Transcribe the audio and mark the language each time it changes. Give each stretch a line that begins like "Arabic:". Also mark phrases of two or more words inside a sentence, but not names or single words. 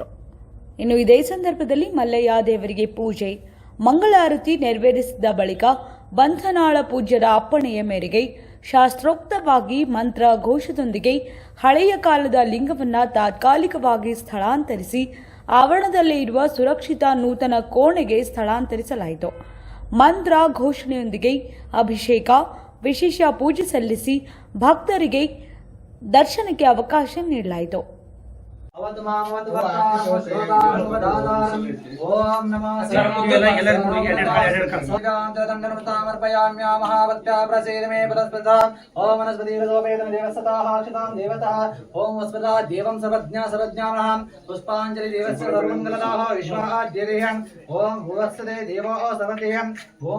Kannada: ಇನ್ನು ಇದೇ ಸಂದರ್ಭದಲ್ಲಿ ಮಲ್ಲಯ್ಯ ದೇವರಿಗೆ ಪೂಜೆ, ಮಂಗಳಾರತಿ ನೆರವೇರಿಸಿದ ಬಳಿಕ ಬಂಧನಾಳ ಪೂಜ್ಯರ ಅಪ್ಪಣೆಯ ಮೇರೆಗೆ ಶಾಸ್ತ್ರೋಕ್ತವಾಗಿ ಮಂತ್ರ ಘೋಷದೊಂದಿಗೆ ಹಳೆಯ ಕಾಲದ ಲಿಂಗವನ್ನು ತಾತ್ಕಾಲಿಕವಾಗಿ ಸ್ಥಳಾಂತರಿಸಿ ಆವರಣದಲ್ಲೇ ಇರುವ ಸುರಕ್ಷಿತ ನೂತನ ಕೋಣೆಗೆ ಸ್ಥಳಾಂತರಿಸಲಾಯಿತು. ಮಂತ್ರ ಘೋಷಣೆಯೊಂದಿಗೆ ಅಭಿಷೇಕ, ವಿಶೇಷ ಪೂಜೆ ಸಲ್ಲಿಸಿ ಭಕ್ತರಿಗೆ ದರ್ಶನಕ್ಕೆ ಅವಕಾಶ ನೀಡಲಾಯಿತು.
Sanskrit: ಓಂ ನಮಃ ಪುಷ್ಪಾಂಜಲಿ ದೇವಸ್ಯ ಸರ್ವಮಂಗಲದಾಹ ವಿಶ್ವಾದ್ಯರೇಹಂ ಓಂ ಭೂವತ್ಸದೇ ದೇವೋ ಸಮರ್ಪಯಾಮಿ ಓಂ